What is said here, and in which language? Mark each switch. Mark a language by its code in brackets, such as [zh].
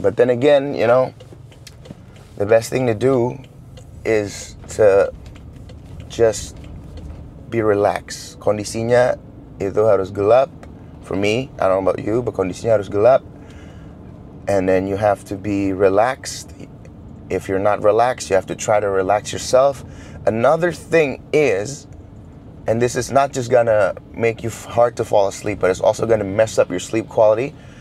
[en] But then again, you know, the best thing to do is to just be relaxed. [id] Kondisinya itu harus gelap. [en] For me, I don't know about you, but [id] kondisinya harus gelap. [en] And then you have to be relaxed. If you're not relaxed, you have to try to relax yourself. Another thing is, and this is not just gonna make you hard to fall asleep, but it's also gonna mess up your sleep quality.